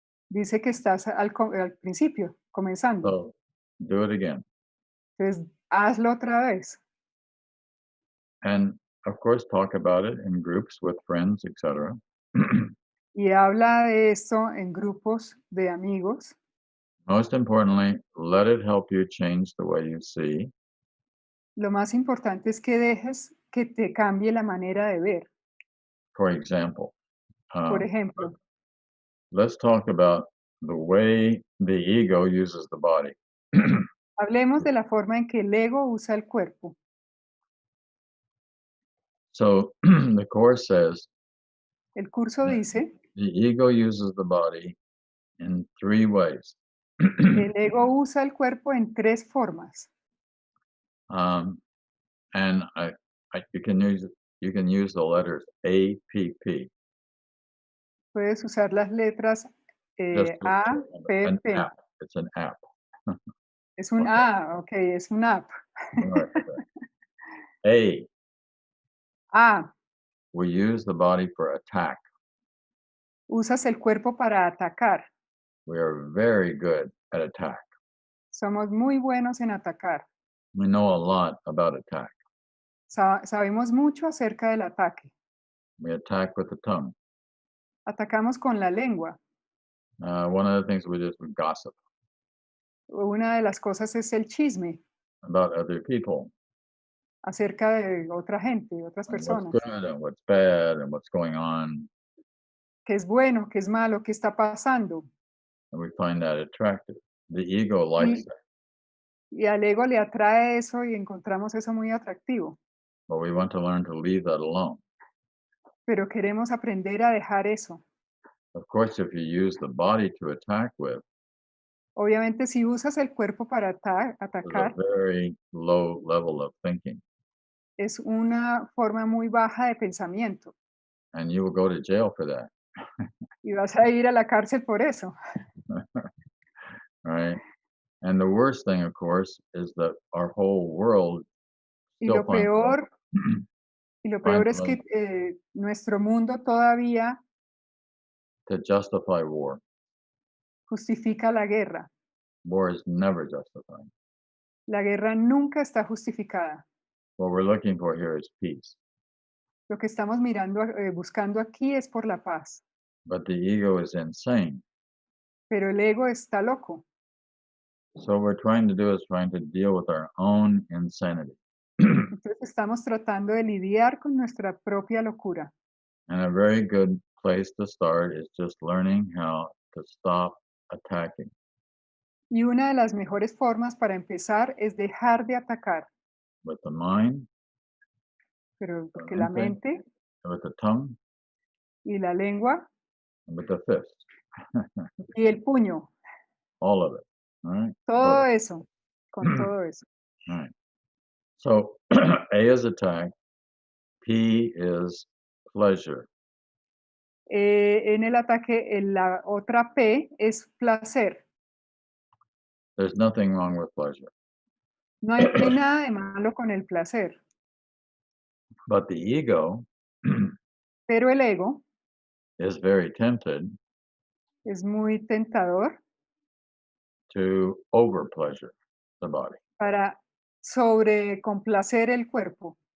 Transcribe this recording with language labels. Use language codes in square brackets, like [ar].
[es] dice que estás al principio, comenzando. [en] So do it again. [es] Entonces, hazlo otra vez. [en] And of course, talk about it in groups with friends, etc. [es] Y habla de esto en grupos de amigos. [en] Most importantly, let it help you change the way you see. [es] Lo más importante es que dejes que te cambie la manera de ver. [en] For example, [es] Por ejemplo, [en] let's talk about the way the ego uses the body. [es] hablemos de la forma en que el ego usa el cuerpo. [en] So the Course says [es] El curso [en] Yeah. [es] dice, [en] the ego uses the body in 3 ways. [es] el ego usa el cuerpo en 3 formas. [en] And you can use the letters A, P, P. [es] Puedes usar las letras [en] Just to- A, P, an P. app. It's an app. [es] Es un [en] Okay. [es] ok, es un app. [en] Right, okay. A, We use the body for attack. [es] usas el cuerpo para atacar. [en] We are very good at attack. [es] Somos muy buenos en atacar. [en] We know a lot about attack. [es] Sabemos mucho acerca del ataque. [en] We attack with the tongue. [es] Atacamos con la lengua. [en] One of the things we do is we gossip [es] Una de las cosas es el chisme [en] about other people. [es] acerca de otra gente, de otras [en] And what's [es] personas. [en] good and what's bad and what's going on. [es] ¿Qué es bueno? ¿Qué es malo? ¿Qué está pasando? [en] And we find that attractive. The ego likes that, [es] Y al ego le atrae eso y encontramos eso muy atractivo. [en] but we want to learn to leave that alone. [es] Pero queremos aprender a dejar eso. [en] Of course, if you use the body to attack with, [es] Obviamente, si usas el cuerpo para [en] there's a [es] atacar, [en] very low level of thinking, [es] es una forma muy baja de pensamiento. [en] and you will go to jail for that, [es] Y vas a ir a la cárcel por eso. [en] right? And the worst thing, of course, is that our whole world [es] Y [en] still [es] lo [en] finds [es] peor, [en] finds [es] es que nuestro mundo todavía [en] to justify war. [es] justifica la guerra. [en] War is never justified. [es] La guerra nunca está justificada. [en] What we're looking for here is peace. [es] Lo que estamos buscando aquí es por la paz. [en] But the ego is insane. [es] Pero el ego está loco. [en] So what we're trying to do is trying to deal with our own insanity. [es] Entonces estamos tratando de lidiar con nuestra propia locura. [en] And a very good place to start is just learning how to stop attacking. [es] Y una de las mejores formas para empezar es dejar de atacar. [en] With the mind, [es] Pero porque la mente [en] with the tongue, [es] y la lengua [en] and with the fist. [es] y el puño, [en] All of it. All right. todo eso, con todo eso. All right. So A is attack, P is pleasure. [es] En el ataque, la otra P es placer. [en] There's nothing wrong with pleasure. [es] No hay nada de malo con el placer, [en] But the ego [es] pero el ego [en] is very tempted [es] es muy tentador [en] to over pleasure the body. [es] para sobrecomplacer el cuerpo.